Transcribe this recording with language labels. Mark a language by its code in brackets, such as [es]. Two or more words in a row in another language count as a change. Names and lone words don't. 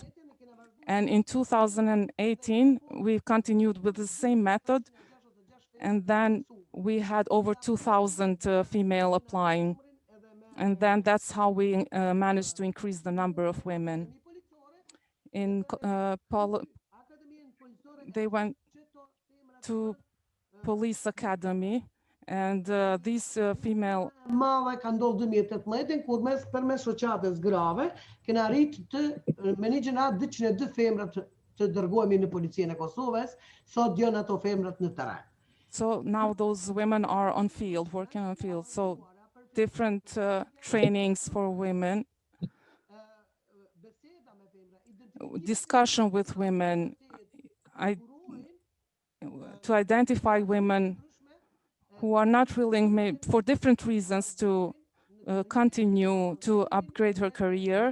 [en] And in 2018, we continued with the same method, and then we had over 2,000 female applying. And then that's how we managed to increase the number of women. They went to police academy, and these female [sq] kanë ndodhur 2018 kur përmes shoqatës grave kena arritë të menaxhena 202 femra të dërgohemi në policinë e Kosovës, sot janë ato femrat në terren. [en] So now those women are on field, working on field. So different trainings for women, discussion with women, to identify women who are not willing, for different reasons, to continue to upgrade her career.